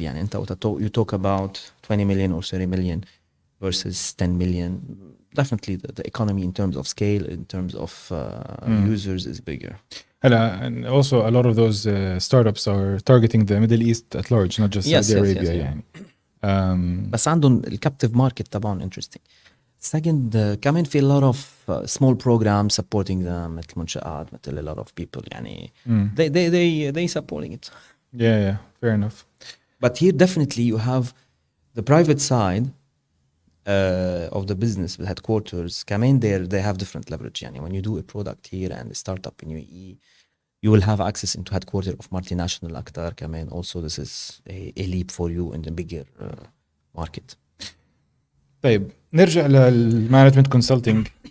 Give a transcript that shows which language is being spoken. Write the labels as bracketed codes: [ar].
[ar] يعني انت [en] you talk about 20 million or 30 million versus 10 million. Definitely the economy in terms of scale, in terms of users is bigger. And also a lot of those startups are targeting the Middle East at large, not just Saudi Arabia. [ar] يعني. بس عندهم الكابتيف ماركت تبعهم [en] interesting. Second, [ar] كمان في [en] a lot of small programs supporting them [ar] مثل منشآت مثل [en] a lot of people يعني they supporting it. Yeah, fair enough. But here definitely you have the private side of the business, the headquarters. كمان they have different leverage. يعني when you do a product here and a startup in UAE, you will have access into headquarter of multinational [ar] أكتر كمان. [en] Also this is a leap for you in the bigger market. [ar] طيب نرجع للمانجمنت كونسلتنج.